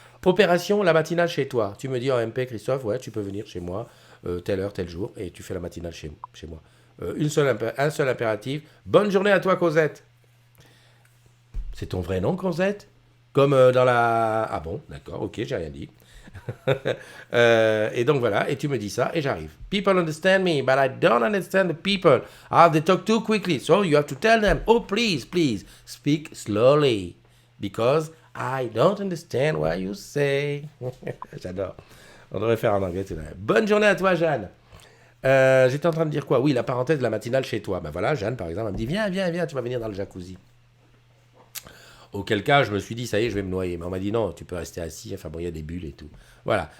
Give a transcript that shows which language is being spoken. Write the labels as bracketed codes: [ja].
[fr] Opération, la matinale chez toi. Tu me dis en MP, Christophe, ouais, tu peux venir chez moi, telle heure, tel jour, et tu fais la matinale chez moi. Un seul impératif. Bonne journée à toi, Cosette. C'est ton vrai nom, Cosette? Comme dans la... Ah bon, d'accord, ok, j'ai rien dit. Et donc voilà, et tu me dis ça, et j'arrive. [en] People understand me, but I don't understand the people. They talk too quickly, so you have to tell them, oh please, speak slowly, because I don't understand what you say. [fr] J'adore. On devrait faire en anglais. Bonne journée à toi, Jeanne. J'étais en train de dire quoi? Oui, la parenthèse de la matinale chez toi. Ben voilà, Jeanne, par exemple, elle me dit, viens, tu vas venir dans le jacuzzi. Auquel cas, je me suis dit, ça y est, je vais me noyer. Mais on m'a dit, non, tu peux rester assis. Enfin bon, il y a des bulles et tout. Voilà.